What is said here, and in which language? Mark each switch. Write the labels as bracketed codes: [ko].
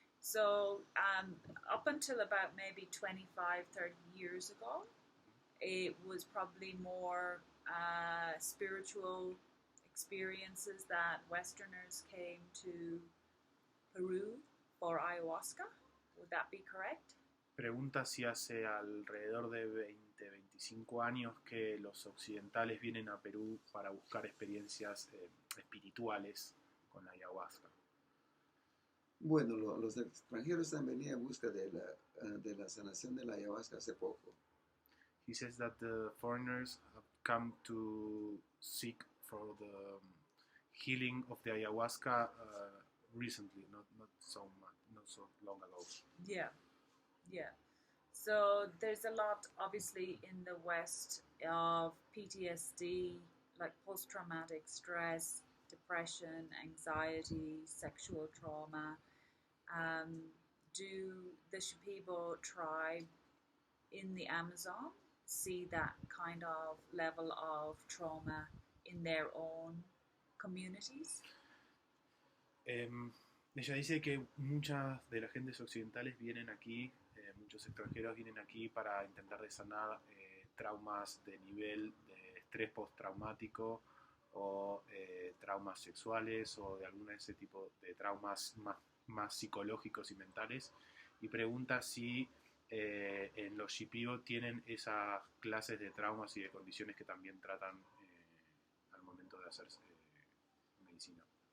[en] So up until about maybe 25, 30 years ago, it was probably more spiritual experiences that Westerners came to Peru for ayahuasca. Would that be correct? [es] Pregunta si hace alrededor de 25 años que los occidentales vienen a Perú para buscar experiencias espirituales con la ayahuasca. Bueno, los extranjeros han venido en busca de la sanación de la ayahuasca hace poco. [en] He says that the foreigners have come to seek for the healing of the ayahuasca recently, not so long ago. Yeah. So there's a lot, obviously, in the West of PTSD, like post-traumatic stress, depression, anxiety, sexual trauma. Do the Shipibo tribe in the Amazon see that kind of level of trauma in their own communities? [es] Ella dice que muchas de las gentes occidentales vienen aquí, muchos extranjeros vienen aquí para intentar sanar traumas de nivel de estrés postraumático o traumas sexuales o de algún de ese tipo de traumas más psicológicos y mentales, y pregunta si en los Shipibo tienen esas clases de traumas y de condiciones que también tratan al momento de hacer medicina.